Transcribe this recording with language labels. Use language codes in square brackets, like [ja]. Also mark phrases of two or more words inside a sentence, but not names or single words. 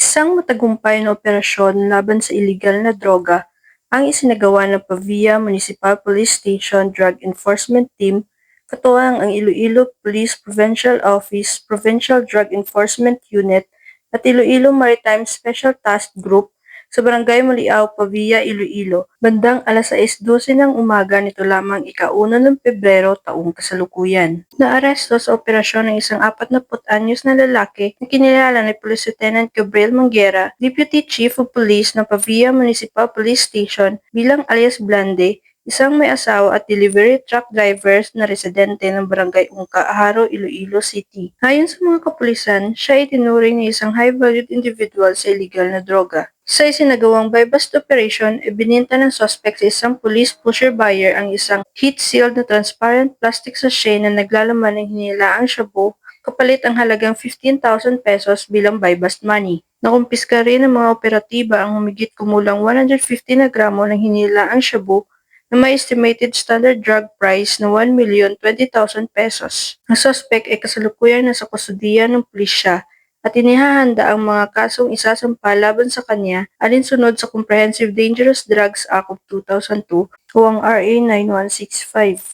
[tl] Isang matagumpay na operasyon laban sa iligal na droga ang isinagawa ng Pavia Municipal Police Station Drug Enforcement Team katuwang ang Iloilo Police Provincial Office, Provincial Drug Enforcement Unit at Iloilo Maritime Special Task Group sa Barangay Muliao, Pavia, Iloilo, bandang alas 6:12 ng umaga nito lamang ika-1 ng Pebrero taong kasalukuyan. Naaresto sa operasyon ng isang 40 anyos na lalaki na kinilala ni Police Lieutenant Gabriel Manguera, [en] Deputy Chief of Police [tl] ng Pavia Municipal Police Station bilang alias Blande, isang may asawa at [en] delivery truck drivers [tl] na residente ng Barangay Ungka, Haro, Iloilo City. Ayon sa mga kapulisan, siya ay tinuring na isang [en] high-valued individual [tl] sa illegal na droga. Sa isinagawang [en] buy-bust operation, [tl] ibininta ng suspect sa isang [en] police pusher buyer [tl] ang isang heat-sealed na [en] transparent plastic sachet [tl] na naglalaman ng hinilaang shabu kapalit ang halagang 15,000 pesos bilang [en] buy-bust money. [tl] Nakumpiska rin ng mga operatiba ang humigit kumulang 150 na gramo ng hinilaang shabu na may [en] estimated standard drug price [tl] na 1,020,000 pesos. Ang suspect ay kasalukuyan nasa kustudiya ng pulisya at inihahanda ang mga kasong isasampa laban sa kanya alinsunod sa Comprehensive Dangerous Drugs Act of 2002 o ang RA 9165.